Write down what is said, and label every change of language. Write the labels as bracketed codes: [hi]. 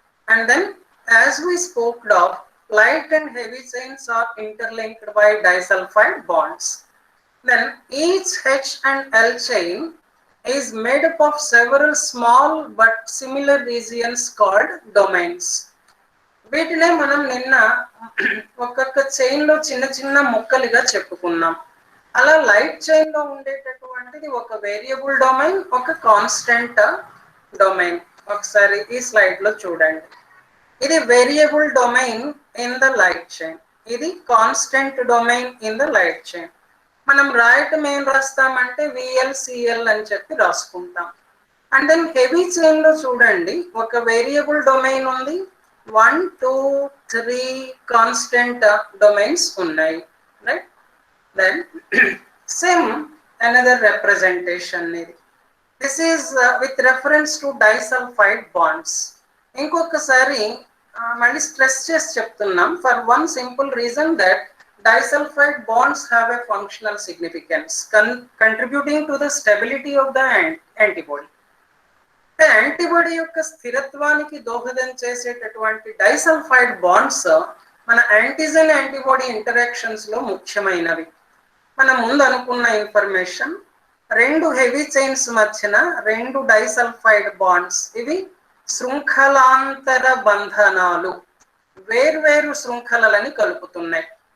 [en] And then as we spoke of light and heavy chains are interlinked by disulfide bonds. Then each H and L chain is made up of several small but similar regions called domains. [te] వీటినే మనం నిన్న ఒక్కొక్క chain లో చిన్న చిన్న ముక్కలుగా చెప్పుకున్నాం. అలా లైట్ చైన్ లో ఉండేటటువంటిది ఒక వేరియబుల్ డొమైన్, ఒక కాన్స్టెంట్ డొమైన్. ఒకసారి ఈ స్లైడ్ లో చూడండి. ఇది variable domain [en] in the light chain, [te] ఇది constant domain in the light chain. మనం రాయటం ఏం రాస్తామంటే విఎల్సిఎల్ అని చెప్పి రాసుకుంటాం. అండ్ దెన్ హెవీ చైన్ లో చూడండి, ఒక వేరియబుల్ డొమైన్ ఉంది, 1, 2, 3 కాన్స్టెంట్ డొమైన్స్ ఉన్నాయి, right? [en] Then same another representation ఇది. This is with reference to disulfide bonds. [te] ఇంకొకసారి మళ్ళీ స్ట్రెస్ చేసి చెప్తున్నాం, [en] For one simple reason that disulfide bonds have a functional significance contributing to the stability of the antibody. [te] The antibody యొక్క స్థిరత్వానికి దోహదం చేసేటటువంటి disulphide bonds మన యాంటీజెన్ యాంటీబాడీ ఇంటరాక్షన్స్ లో ముఖ్యమైనవి. మనం ముందు అనుకున్న ఇన్ఫర్మేషన్, రెండు హెవీ చైన్స్ మధ్యన రెండు డైసల్ఫైడ్ బాండ్స్, ఇవి శృంఖలాంతర బంధనాలు, వేర్వేరు శృంఖలలని కలుపుతున్నాయి.